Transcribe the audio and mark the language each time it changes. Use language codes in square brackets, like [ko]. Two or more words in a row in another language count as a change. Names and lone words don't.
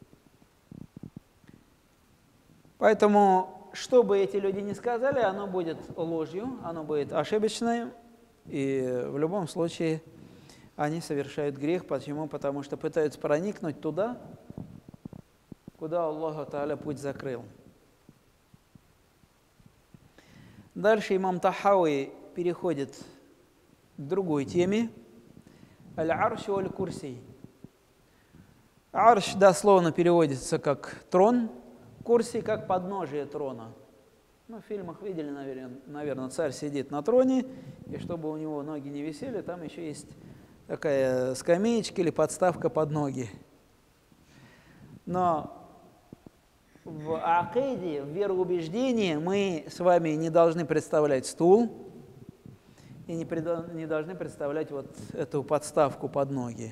[ru] Поэтому, что бы эти люди ни сказали, оно будет ложью, оно будет ошибочным, и в любом случае они совершают грех. Почему? Потому что пытаются проникнуть туда, куда [ar] الله تعالى [ru] путь закрыл. Дальше имам Тахауи переходит к другой теме. [ar] العرش والكرسي. [ru] Арш дословно переводится как трон, Курси как подножие трона. Ну, в фильмах видели, наверное, царь сидит на троне, и чтобы у него ноги не висели, там еще есть такая скамеечка или подставка под ноги. Но в акиде, в вероубеждении мы с вами не должны представлять стул и не должны представлять вот эту подставку под ноги.